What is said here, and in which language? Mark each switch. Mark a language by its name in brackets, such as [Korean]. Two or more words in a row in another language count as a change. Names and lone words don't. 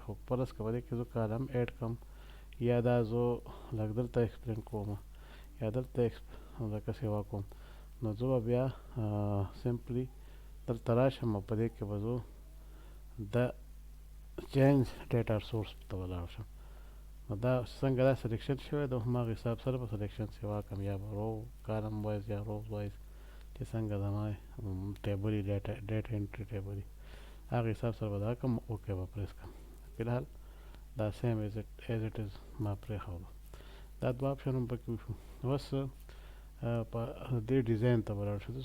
[Pashto] خو فرض که په دې کې زه [English] column add [Pashto] کړم، یا دا زه لږ دلته ایکسپلین کوم، یا دلته لکه سیوا کوم، نو زه به بیا سمپلی دلته راشم او په دې کې به زه د [English] change data source [Pashto] ته به لاړ شم. نو دا څنګه دا سلیکشن شوی د هماغه حساب سره به سلیکشن سیوا کړم، یا به [English] row column wise [Pashto] یا [English] rows wise [Pashto] چې څنګه زما ټیبل وي، [English] data entry table [Pashto] وي، هغه حساب سره به دا کړم، اوکې به پریس کړم. فلحال دا [English] same as it is [Pashto] ما پرېښودو. دا دوه آپشن هم پکې وشو. اوس په دې ډیزاین ته به لاړ شو.